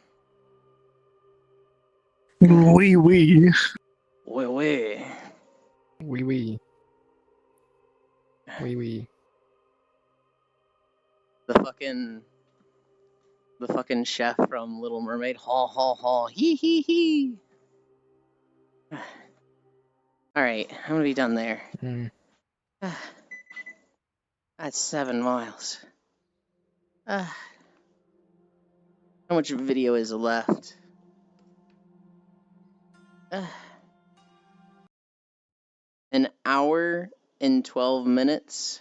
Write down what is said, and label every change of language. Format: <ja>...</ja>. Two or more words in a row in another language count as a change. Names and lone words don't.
<en>Wee wee. Wait, wait. Wee wee. Wee wee. The fucking chef from Little Mermaid. Ha ha ha. Hee hee hee. Alright, I'm gonna be done there. That's 7 miles. How much video is left? An hour and 12 minutes.</en>